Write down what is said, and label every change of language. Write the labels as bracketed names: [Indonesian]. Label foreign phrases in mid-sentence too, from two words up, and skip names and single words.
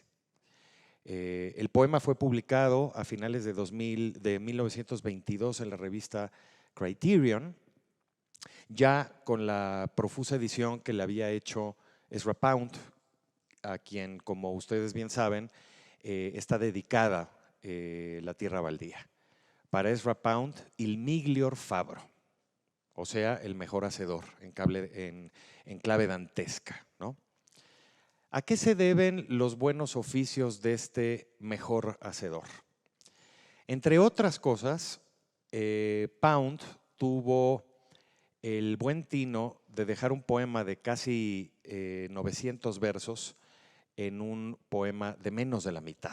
[Spanish] El poema fue publicado a finales de 1922 en la revista Criterion, ya con la profusa edición que le había hecho Ezra Pound, a quien, como ustedes bien saben, está dedicada La Tierra Baldía. [Italian] Para Ezra Pound, il miglior fabbro, [Spanish] o sea, el mejor hacedor, en clave dantesca, ¿no? ¿A qué se deben los buenos oficios de este mejor hacedor? Entre otras cosas, Pound tuvo el buen tino de dejar un poema de casi 900 versos en un poema de menos de la mitad.